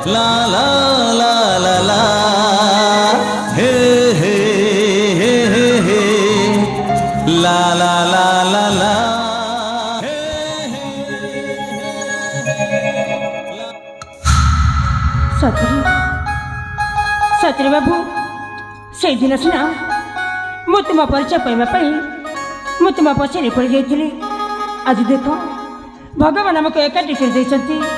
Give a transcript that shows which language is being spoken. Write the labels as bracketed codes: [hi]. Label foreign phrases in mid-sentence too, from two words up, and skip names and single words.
[or] ला ला ला ला हे हे हे हे हे ला ला ला ला ला ସତରେ ବାବୁ ସେଇଦିନ ସିନା ମୁଁ ତୁମ ପରିଚୟ ପାଇବା ପାଇଁ ମୁଁ ତୁମ ପଛରେ ପଡ଼ିଯାଇଥିଲି। ଆଜି ଦେଖ ଭଗବାନ ଆମକୁ ଏକାଠି କରିଦେଇଛନ୍ତି।